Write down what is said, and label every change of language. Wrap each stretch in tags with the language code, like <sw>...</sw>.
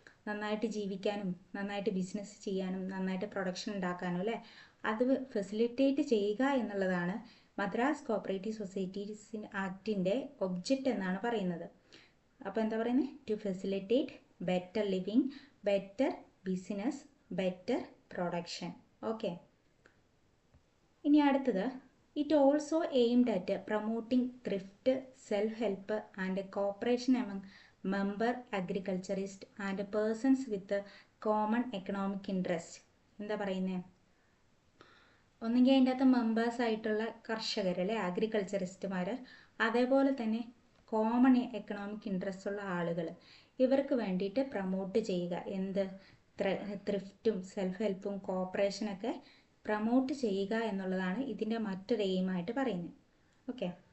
<ml>നന്നായിട്ട് ജീവിക്കാനും നന്നായിട്ട് ബിസിനസ് ചെയ്യാനും നന്നായിട്ട് പ്രൊഡക്ഷൻ ഉണ്ടാക്കാനും അല്ലേ, അത് ഫെസിലിറ്റേറ്റ് ചെയ്യുക എന്നുള്ളതാണ് മദ്രാസ് കോപ്പറേറ്റീവ് സൊസൈറ്റീസ് ആക്ടിൻ്റെ ഒബ്ജക്റ്റ് എന്നാണ് പറയുന്നത്. അപ്പോൾ എന്താ പറയുന്നത്?</ml> <en>To facilitate better living, better business, better production.</en> <ml>Okay. ഇനി അടുത്തത്</ml> <en>It also aimed at promoting thrift, self-help and cooperation among member agriculturists and persons with common economic interest.</en> <ml>എന്താ പറയുന്നത്? ഒന്നെങ്കിൽ അതിൻ്റെ അകത്ത് മെമ്പേഴ്സ് ആയിട്ടുള്ള കർഷകരല്ലേ, അഗ്രികൾച്ചറിസ്റ്റുമാർ, അതേപോലെ തന്നെ കോമൺ എക്കണോമിക് ഇൻട്രസ്റ്റ് ഉള്ള ആളുകൾ, ഇവർക്ക് വേണ്ടിയിട്ട് പ്രൊമോട്ട് ചെയ്യുക. എന്ത്? ത്രിഫ്റ്റും സെൽഫ് ഹെൽപ്പും കോപ്പറേഷനൊക്കെ പ്രൊമോട്ട് ചെയ്യുക എന്നുള്ളതാണ് ഇതിൻ്റെ മറ്റൊരു എയിമായിട്ട് പറയുന്നത്. ഓക്കെ.</ml>